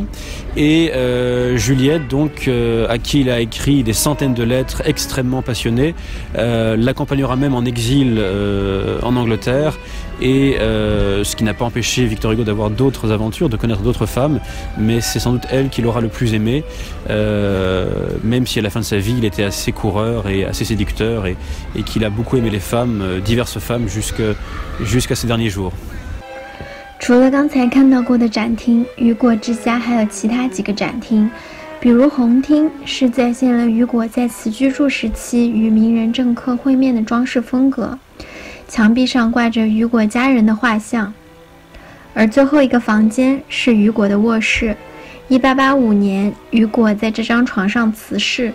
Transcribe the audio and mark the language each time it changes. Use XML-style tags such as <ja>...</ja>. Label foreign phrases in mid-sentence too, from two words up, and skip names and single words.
<fr>Et Juliette, donc, à qui il a écrit des centaines de lettres extrêmement passionnées, l'accompagnera même en exil en Angleterre, et ce qui n'a pas empêché Victor Hugo d'avoir d'autres aventures, de connaître d'autres femmes, mais c'est sans doute elle qu'il aura le plus aimé, même si à la fin de sa vie il était assez coureur et assez séducteur, et qu'il a beaucoup aimé les femmes, diverses femmes, jusqu'à ses derniers jours.</fr> <zh>除了刚才看到过的展厅，雨果之家还有其他几个展厅，比如红厅是再现了雨果在此居住时期与名人政客会面的装饰风格，墙壁上挂着雨果家人的画像。而最后一个房间是雨果的卧室， 1885年，雨果在这张床上辞世。</zh>